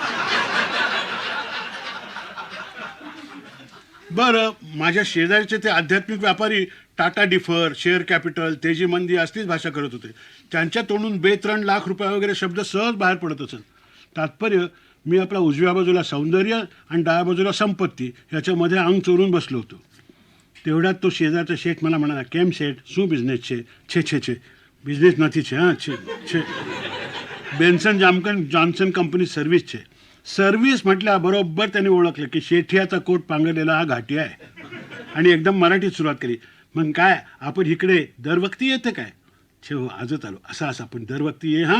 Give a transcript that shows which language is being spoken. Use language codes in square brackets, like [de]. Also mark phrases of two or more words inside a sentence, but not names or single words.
[mr] बरं, माझ्या शेजारचे ते आध्यात्मिक व्यापारी टाटा डिफर, [en] share capital, [mr] तेजी मंदी असलीच भाषा करत होते. त्यांच्या तोंडून 2-3 लाख रुपये वगैरे शब्द सहज बाहेर पडत असत. तात्पर्य, मी आपला उजव्या बाजूला सौंदर्य आणि डाव्या बाजूला संपत्ती ह्याच्यामध्ये अंग चोरून बसलो होतो. तेवढ्यात तो शेजारचा शेठ मला म्हणाला, [gu] કેમ શેઠ, શું બિઝનેસ છે? [mr] छे छे छे, [gu] બિઝનેસ નથી છે. [mr] हां, छे छे, [gu] बेन्सन जॉन्सन [en] company service [gu] છે. [mr] सर्व्हिस म्हटल्याबरोबर त्याने ओळखलं की शेठियाचा कोट पांघरलेला हा घाटी आहे आणि एकदम मराठीत सुरुवात केली. मग काय आपण इकडे दरवक्ती येते काय? छे हो, आजच आलो. असं असं आपण दरवक्ती ये.